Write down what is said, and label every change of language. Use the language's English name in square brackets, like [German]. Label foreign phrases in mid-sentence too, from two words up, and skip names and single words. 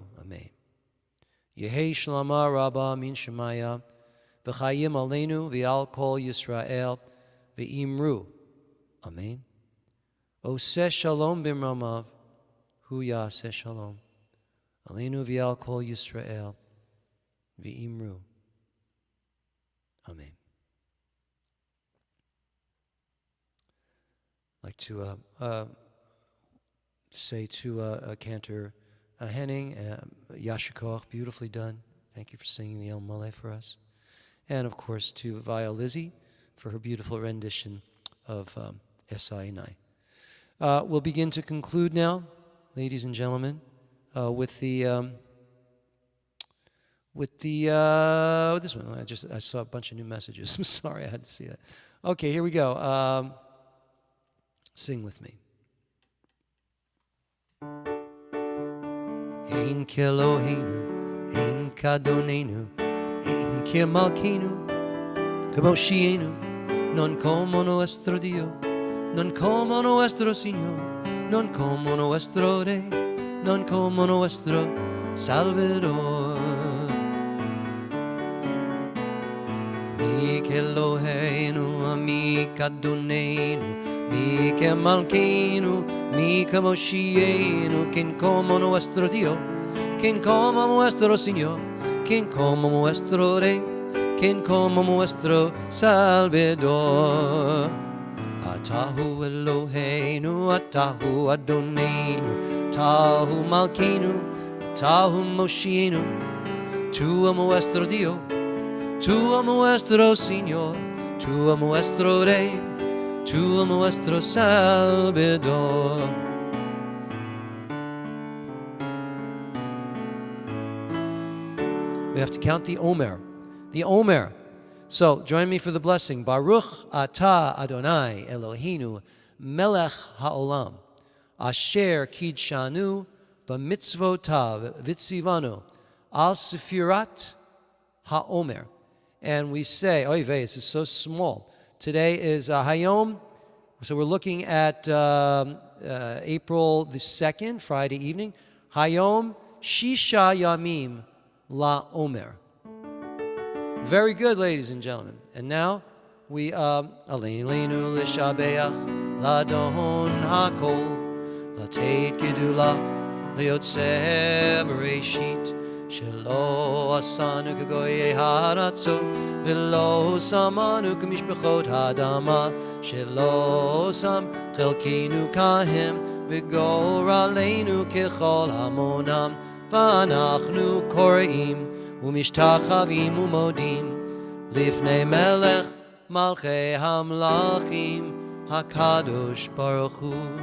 [Aramaic] Amen. יהא שלמא רבא מן שמיא וחיים עלינו ועל כל ישראל ואמרו. [Hebrew] Amen. עושה שלום במרומיו הוא יעשה שלום. עלינו ועל כל ישראל ואמרו. Amen. [English] I'd like to say to Cantor Henning, Yashikoch, beautifully done. Thank you for singing the El Maleh for us. And of course to Via Lizzie for her beautiful rendition of Esai Nai. We'll begin to conclude now, ladies and gentlemen, with this one. I saw a bunch of new messages. I'm sorry, I had to see that. Okay, here we go. Sing with me. [Hebrew] אין כאלהינו אין כאדונינו אין כמלכנו כמושיענו, [Spanish] non como nuestro Dios, non como nuestro Señor, non como nuestro Rey, non como nuestro Salvador. [Hebrew] מי כאלהינו מי כאדונינו מי כמלכנו מי כמושיענו, [Spanish] quien como nuestro Dios, quien como nuestro Señor, quien como nuestro Rey, quien como nuestro Salvador. [Hebrew] אתה הוא אלהינו אתה הוא אדונינו אתה הוא מלכנו אתה הוא מושיענו, [Spanish] Tu amo nuestro Dios, Tu amo nuestro Señor, Tu amo nuestro Rey, Tu amo nuestro Salvador. [English] We have to count the Omer. The Omer. So join me for the blessing. [Hebrew] ברוך אתה אדני אלהינו מלך העולם אשר קדשנו במצותיו וצונו על ספירת העומר. [English] And we say, [Yiddish] אוי וויי, [English] this is so small. Today is Hayom, so we're looking at April the 2nd, Friday evening. [Hebrew] היום ששה ימים לעומר. [English] Very good, ladies and gentlemen. And now we [Hebrew] עלינו לשבח לאדון הכל לתת גדלה ליוצר בראשית שלא עשנו כגויי הארצות ולא שמנו כמשפחות האדמה שלא שם חלקנו כהם וגורלנו ככל המונם ואנחנו כורעים ומשתחווים ומודים לפני מלך מלכי המלכים הקדוש ברוך הוא.